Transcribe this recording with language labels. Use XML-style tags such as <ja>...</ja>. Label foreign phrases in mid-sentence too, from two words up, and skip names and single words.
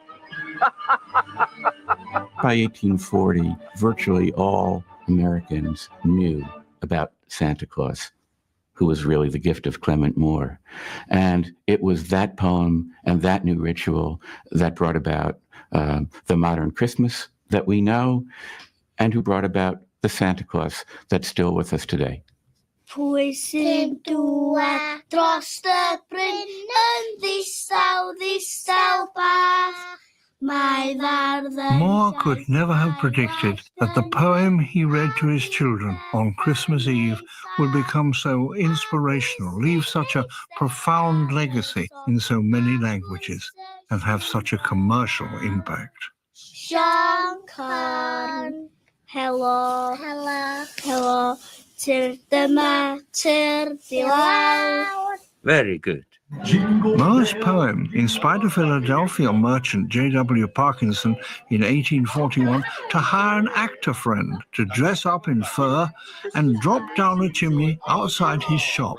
<en>By 1840, virtually all Americans knew about Santa Claus, who was really the gift of Clement Moore. And it was that poem and that new ritual that brought about the modern Christmas that we know, and who brought about the Santa Claus that's still with us today.</en> <cy>Pwy sy'n dŵad dros y bryn yn ddistaw bach?</cy> <en>Moore could never have predicted that the poem he read to his children on Christmas Eve would become so inspirational, leave such a profound legacy in so many languages, and have such a commercial impact. Sean Corn. Hello. Tyr dyma, tyr diwar. Very good. Moore's poem inspired a Philadelphia merchant, J.W. Parkinson, in 1841 to hire an actor friend to dress up in fur and drop down a chimney outside his shop.</en>